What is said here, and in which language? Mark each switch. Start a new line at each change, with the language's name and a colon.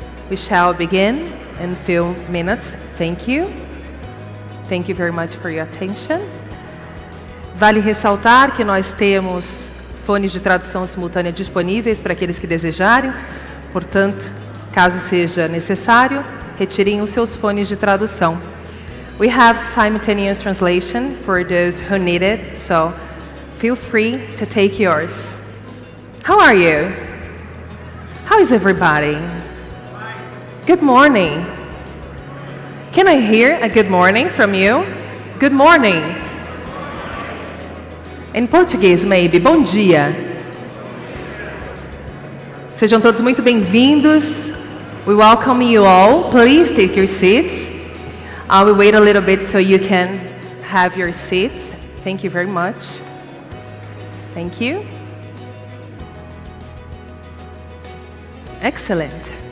English: We shall begin in a few minutes. Thank you. Thank you very much for your attention.
Portuguese: Vale ressaltar que nós temos fones de tradução simultânea disponíveis para aqueles que desejarem. Portanto, caso seja necessário, retirem os seus fones de tradução.
English: We have simultaneous translation for those who need it, so feel free to take yours. How are you? How is everybody? Good morning. Can I hear a good morning from you? Good morning. In Portuguese, maybe.
Portuguese: Bom dia. Sejam todos muito bem-vindos.
English: We welcome you all. Please take your seats. I will wait a little bit so you can have your seats. Thank you very much. Thank you. Excellent.